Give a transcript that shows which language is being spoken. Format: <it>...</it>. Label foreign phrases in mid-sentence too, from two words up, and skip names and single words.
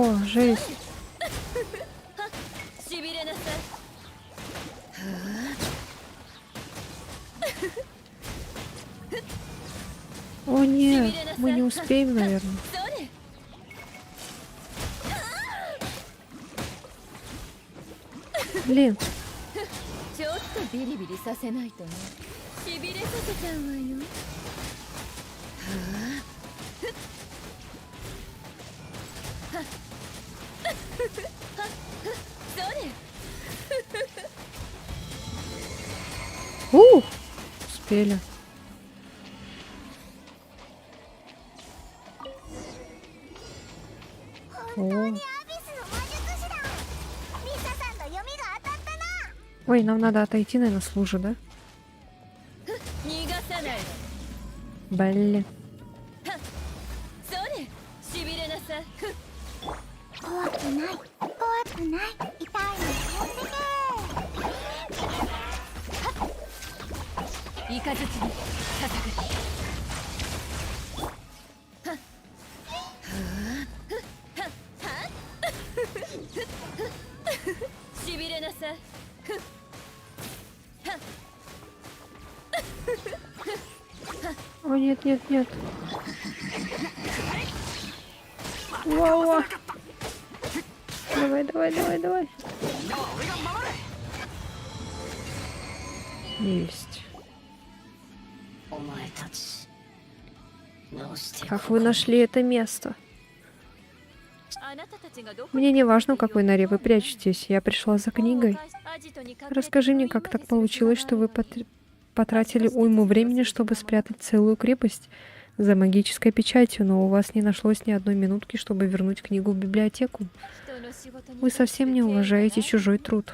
<ru>Жесть.</ru> <ja>しびれなさい</ja> <ru>О нет, мы не успеем, наверное.</ru> <ja>それ</ja> <ru>Блин,</ru> <ja>ちょっとビリビリさせないとねしびれさせちゃうわよそれ</ja> <ru>успели. О,</ru> <ja>アビスの魔術師だ。リサさんの読みが当たったな。</ja> <ru>ой, нам надо отойти, наверное, с лужи, да?</ru> <ja>逃がさないわ</ja> <ru>Блин.</ru> <ja>それしびれなさい怖くない。怖くない。痛いの飛んでけ。イカズチに捧ぐしびれなさい</ja> <ru>О, нет, нет, нет. Вау. Давай, давай, давай, давай. Есть. Как вы нашли это место?</ru> <ja>あなたたちがどこ</ja> <ru>Мне не важно, в какой норе вы прячетесь. Я пришла за книгой. Расскажи мне, как так получилось, что вы потратили уйму времени, чтобы спрятать целую крепость за магической печатью, но у вас не нашлось ни одной минутки, чтобы вернуть книгу в библиотеку. Вы совсем не уважаете чужой труд.</ru>